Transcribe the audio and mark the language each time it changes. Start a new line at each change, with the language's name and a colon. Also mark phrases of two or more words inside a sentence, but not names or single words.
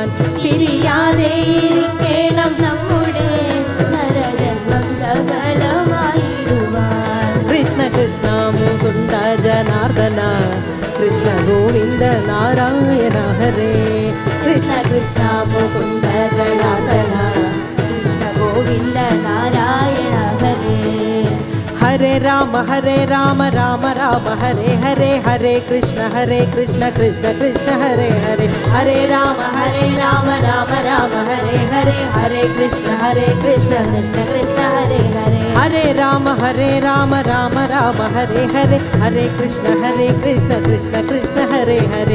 Malayalam: പിരിയാതെ ഇരിക്കണം നമ്മുടെ നരജന്മം സഫലമായിടുവാൻ.
Sanskrit: കൃഷ്ണ കൃഷ്ണ മുകുന്ദ ജനാർദന കൃഷ്ണ ഗോവിന്ദ നാരായണ ഹരേ. കൃഷ്ണ കൃഷ്ണ മുകുന്ദ ജനാർദന കൃഷ്ണ ഗോവിന്ദ നാരായണ ഹരേ. ഹരേ രാമ രാമ രാമ ഹരേ ഹരേ, ഹരേ കൃഷ്ണ കൃഷ്ണ കൃഷ്ണ ഹരേ ഹരേ. ഹരേ രാമ രാമ രാമ ഹരേ ഹരേ, ഹരേ കൃഷ്ണ കൃഷ്ണ കൃഷ്ണ ഹരേ ഹരേ. ഹരേ രാമ രാമ ഹരേ ഹരേ, ഹരേ കൃഷ്ണ കൃഷ്ണ കൃഷ്ണ ഹരേ ഹരേ.